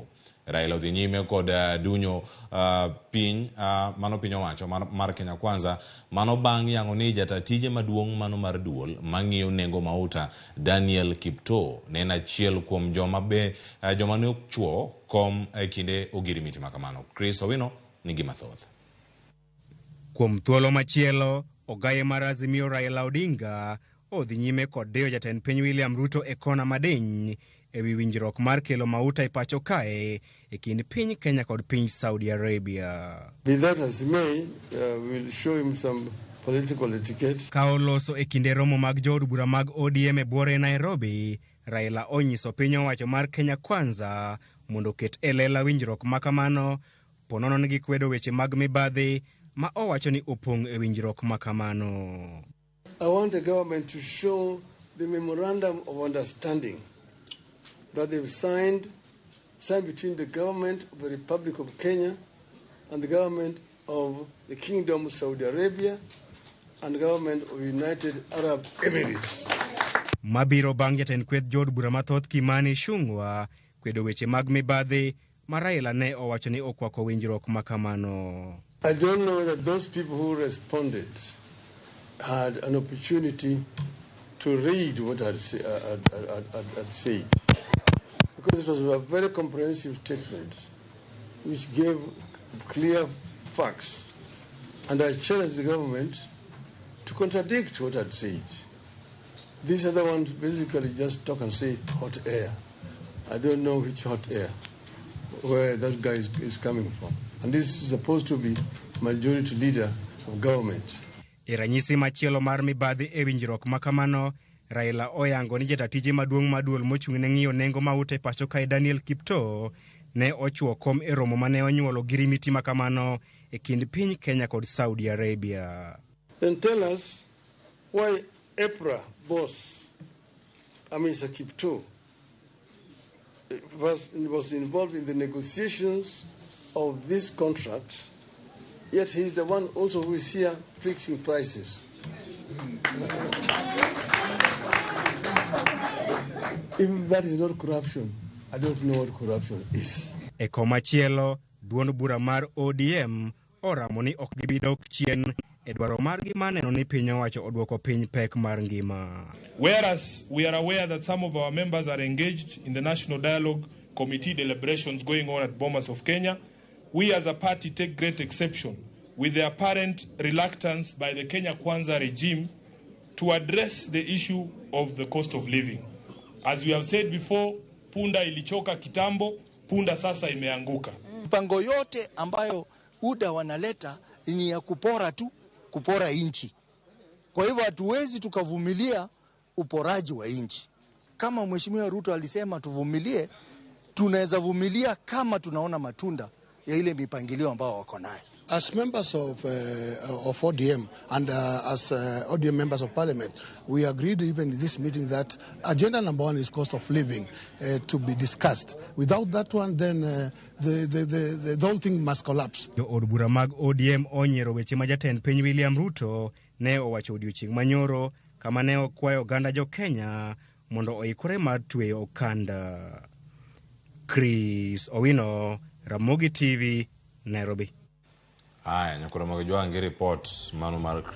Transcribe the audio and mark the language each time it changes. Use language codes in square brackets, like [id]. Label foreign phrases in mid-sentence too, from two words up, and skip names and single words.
[luo] Raila odhi nyime kod dunyo piny mano piny owacho mar Kenya Kwanza mano bang' yango ni jatatije maduong' mano mar duol mang'iyo nengo mauta Daniel Kipto ne en achiel kuom joma ne ochwo kom e kinde Ogirimiti makamano. Chris Owino nigi mathoth. Kuom thuolo machielo, Ogai mar Azimio Raila Odinga odhi nyime kod deyo jatend piny William Ruto e kona madiny ewi winjruok mar kelo mauta e pachoka e kind piny Kenya kod piny Saudi Arabia. [en] Be that as may, we'll show him some political etiquette. [luo] Ka oloso e kinde romo mag jood bura mag ODM e buore Nairobi, Raila onyiso piny owacho mar Kenya Kwanza mondo ket e lela winjruok makamano, ponono ni gikwedo weche mag mibadhi ma owacho ni opong' e winjruok makamano. [en] I want the government to show the memorandum of understanding that they've signed between the government of the Republic of Kenya and the government of the Kingdom of Saudi Arabia and the government of United Arab Emirates. [luo] Mabiro bang' jatend kweth jood bura mathoth Kimani Ichung'wah kwedo weche mag mibadhi ma Raila ne owacho ni okwako winjruok makamano. [en] I don't know whether those people who responded had an opportunity to read what I'd said. Because it was a very comprehensive statement which gave clear facts. And I challenged the government to contradict what I'd said. These other ones basically just talk and say hot air. I don't know which hot air, where that guy is coming from. And this is supposed to be majority leader of government. [luo] Iranyisi machielo mar mibadhi e winjruok makamano, Raila oyango ni jatatije maduong' maduol mochung' ne ng'iyo nengo mauta e pachoka Daniel Kipto ne ochwo kom e romo mane onyuolo Ogirimiti makamano e kind piny Kenya kod Saudi Arabia. [en] Then tell us why EPRA boss, Mr. Kipto, was involved in the negotiations of this contract, yet he's the one also who is here fixing prices. If that is not corruption, I don't know what corruption is. [luo] E komachielo, duond bura mar ODM oramo ni ok gibidok chien e dwaro margi maneno ni piny owacho odwoko piny pek mar ngima. [en] Whereas we are aware that some of our members are engaged in the National Dialogue Committee deliberations going on at Bomas of Kenya, we as a party take great exception with the apparent reluctance by the Kenya Kwanza regime to address the issue of the cost of living. As we have said before, [sw] punda ilichoka kitambo, punda sasa imeanguka. Mpango yote ambayo UDA wanaleta ni ya kupora tu, kupora inchi. Kwa hivyo hatuwezi tukavumilia uporaji wa inchi. Kama Mheshimiwa Ruto alisema tuvumilie, tunaweza vumilia kama tunaona matunda ya ile mipangilio ambao wako nayo. [en] As members of ODM and as ODM members of parliament, we agreed even in this meeting that agenda number 1 is cost of living to be discussed. Without that one, then the whole thing must collapse. [luo] Jood bura mag ODM onyiero weche ma jatend piny William Ruto ne owacho odiochieng' manyoro kama ne okwayo oganda jo Kenya mondo oikore mar tweyo okanda. Chris Owino, Ramogi TV, Nairobi. Aya, nyakura magijua nge report manu mar